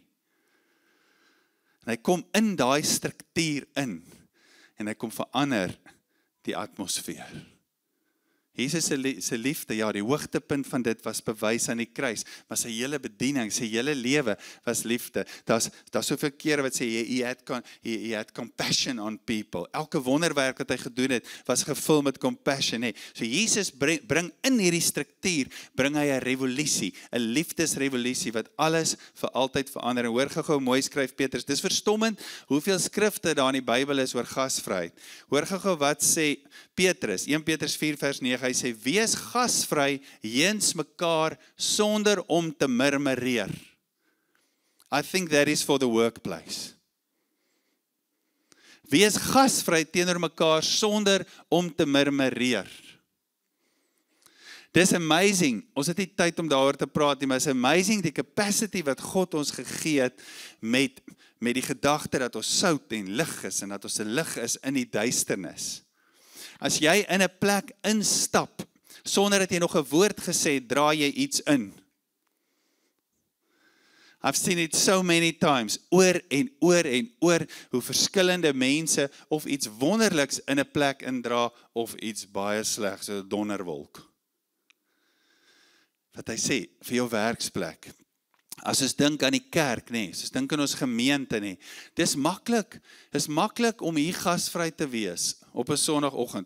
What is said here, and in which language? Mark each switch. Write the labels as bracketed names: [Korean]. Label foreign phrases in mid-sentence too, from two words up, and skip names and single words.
[Afrikaans] En hy kom in daai struktuur in en hy kom verander die atmosfeer. Jesus se liefde, ja, die hoogtepunt van dit was bewys aan die kruis, maar sy hele bediening, sy hele lewe was liefde. Daar's soveel kere wat sê, [English] he had compassion on people. [Afrikaans] Elke wonderwerk wat hy gedoen het, was gevul met compassion. Nee. So Jesus bring in hierdie struktuur, bring hy 'n revolusie, 'n liefdesrevolusie, wat alles vir altyd verander. En hoor gou mooi skryf Petrus, dis verstommend, hoeveel skrifte daar in die Bybel is oor gasvryheid. Hoor gou wat sê Petrus, 1 Petrus 4 vers 9, hy sê, wees gasvry jeens mekaar sonder om te murmureer. [English] I think that is for the workplace. [Afrikaans] Wees gasvry teenoor mekaar sonder om te murmureer. Dis amazing, ons het nie tyd om daaroor te praat nie, maar is amazing die capacity wat God ons gegee het met die gedagte dat ons sout en lig is en dat ons 'n lig is in die duisternis. As jy in 'n plek instap, sonder dat jy nog 'n woord gesê het, draai jy iets in. [English] I've seen it so many times, [Afrikaans] oor en oor en oor, hoe verskillende mense of iets wonderliks in 'n plek indra, of iets baie slegs, so 'n donderwolk. Wat hy sê, vir jou werksplek. As ons dink aan die kerk, nee, as ons dink aan ons gemeente, nee, dis maklik om hier gasvry te wees op 'n Sondagoggend.